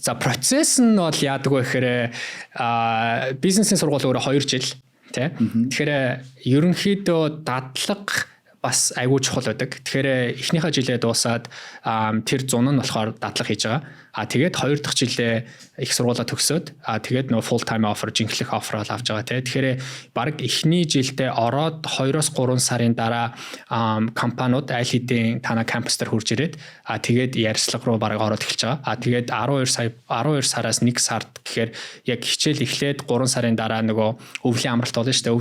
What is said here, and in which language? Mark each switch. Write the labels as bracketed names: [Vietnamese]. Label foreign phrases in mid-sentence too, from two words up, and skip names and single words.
[Mongolian] За процесс нь бол яадаг вэ гэхээр бизнесийн сургууль өөрөө 2 жил те. Тэгэхээр ерөнхийдөө дадлага бас айгүй чухал байдаг. Тэгэхээр эхнийхээ жилээ дуусаад тэр 100 нь болохоор дадлага хийж байгаа. Тэгээд 2 дахь жилээ их сургуулаа төгсөөд тэгээд нөгөө [English] full time offer [Mongolian] жинхэнэ offer авч байгаа тий. Тэгэхээр баг эхний жилдээ ороод 2-3 сарын дараа компаниуд аль хэдийн танаа кампус дээр хурж ирээд тэгээд ярьцлага руу баг ороод эхэлж байгаа. Тэгээд 12 сараас 1 сард гэхээр яг хичээл эхлээд 3 сарын дараа нөгөө өвлийн амралт болно шүү дээ.